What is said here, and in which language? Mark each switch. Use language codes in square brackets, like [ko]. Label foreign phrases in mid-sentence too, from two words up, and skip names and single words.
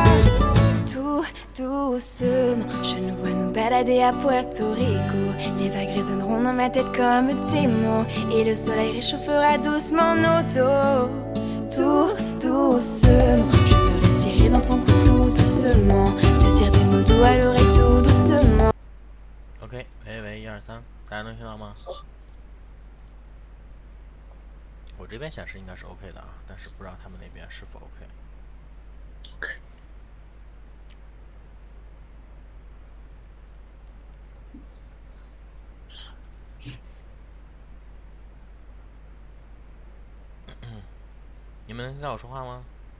[fr] Tout doucement, je nous vois nous balader à Puerto Rico. Les vagues résonneront dans ma tête comme tes mots, et le soleil réchauffera doucement nos dos. Tout doucement, je veux respirer dans ton cou tout doucement, te dire des mots doux à l'oreille tout doucement. [zh] OK， 喂，1、2、3，大家能听到吗？我这边显示应该是 OK 的啊，但是不知道他们那边是否 OK。你们能听到我说话吗？